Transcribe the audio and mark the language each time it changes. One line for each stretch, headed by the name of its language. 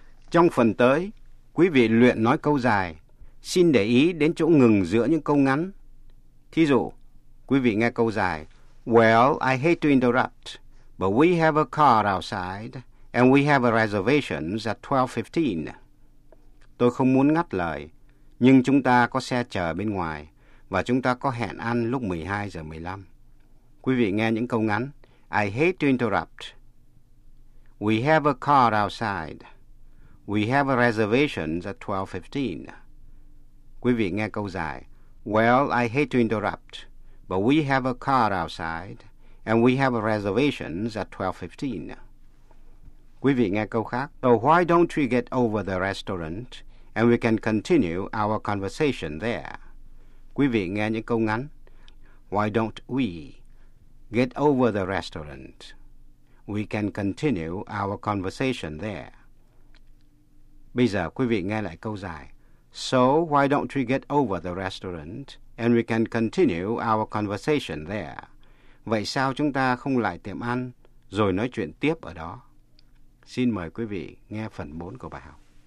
Vietnamese: Trong phần tới, quý vị luyện nói câu dài. Xin để ý đến chỗ ngừng giữa những câu ngắn. Thí dụ, quý vị nghe câu dài.
English: Well, I hate to interrupt, but we have a car outside and we have a reservation at 12:15.
Vietnamese: Tôi không muốn ngắt lời, nhưng chúng ta có xe chờ bên ngoài và chúng ta có hẹn ăn lúc 12:15. Quý vị nghe những câu ngắn.
English: I hate to interrupt. We have a car outside. We have a reservation at 12:15.
Vietnamese: Quý vị nghe câu dài.
English: Well, I hate to interrupt, but we have a car outside and we have a reservation at 12:15.
Vietnamese: Quý vị nghe câu khác.
English: So why don't we get over the restaurant and we can continue our conversation there?
Vietnamese: Quý vị nghe những câu ngắn.
English: Why don't we get over the restaurant? We can continue our conversation there.
Vietnamese: Bây giờ quý vị nghe lại câu dài.
English: So why don't we get over the restaurant and we can continue our conversation there?
Vietnamese: Vậy sao chúng ta không lại tiệm ăn rồi nói chuyện tiếp ở đó? Xin mời quý vị nghe phần 4 của bài học.